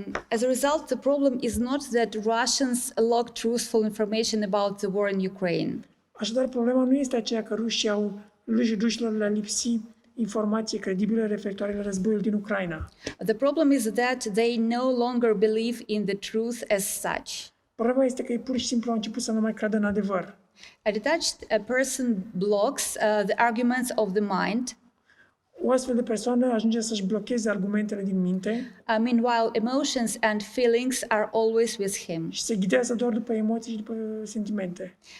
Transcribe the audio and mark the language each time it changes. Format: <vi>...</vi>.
<en>As a result, the problem is not that Russians lack truthful information about the war in Ukraine.</en> <ro>Așadar, problema nu este aceea că rușilor le-a lipsit informații credibile referitoare la războiul din Ucraina.</ro> <en>The problem is that they no longer believe in the truth as such.</en> <ro>Problema este că ei pur și simplu au început să nu mai creadă în adevăr.</ro> <en>A detached person blocks the arguments of the mind.</en> <ro>O astfel de persoană ajunge să-și blocheze argumentele din minte.</ro> <en>Meanwhile, emotions and feelings are always with him.</en> <ro>Și se ghidează doar după emoții și după sentimente.</ro>